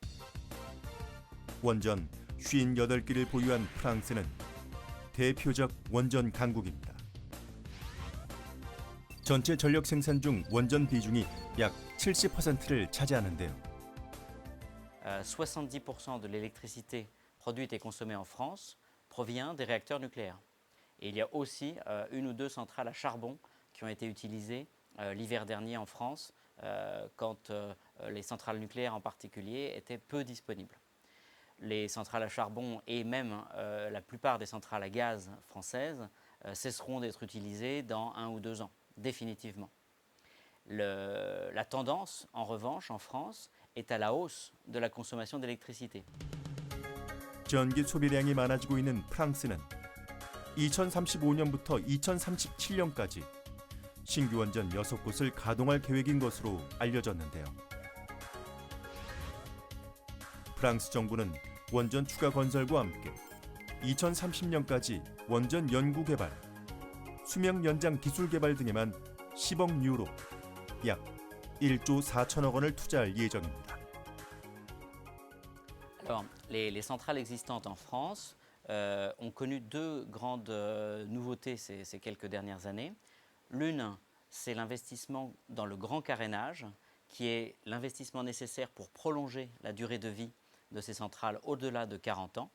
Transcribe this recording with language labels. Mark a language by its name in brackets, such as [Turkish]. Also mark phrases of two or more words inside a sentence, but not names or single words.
[Korean] 원전 58개를 보유한 프랑스는 대표적 원전 강국입니다. 전체 전력 생산 중 원전 비중이 약 70%를 차지하는데요. [French] 70% de l'électricité produite et consommée en France provient des réacteurs nucléaires. Et il y a aussi une ou deux centrales à charbon qui ont été utilisées l'hiver dernier en France, quand les centrales nucléaires en particulier étaient peu disponibles. Les centrales à charbon et même la plupart des centrales à gaz françaises cesseront d'être utilisées dans 1 ou 2 ans, définitivement. La tendance, en revanche, en France, est à la hausse de la consommation d'électricité. [Korean] 전기 소비량이 많아지고 있는 프랑스는 2035년부터 2037년까지 신규 원전 6곳을 가동할 계획인 것으로 알려졌는데요. 프랑스 정부는 원전 추가 건설과 함께 2030년까지 원전 연구 개발, 수명 연장 기술 개발 등에만 10억 유로, 약 1조 4천억 원을 투자할 예정입니다. [French] Alors, les centrales existantes en France ont connu 2 grandes nouveautés ces quelques dernières années. L'une, c'est l'investissement dans le grand carénage, qui est l'investissement nécessaire pour prolonger la durée de vie de ces centrales au-delà de 40 ans.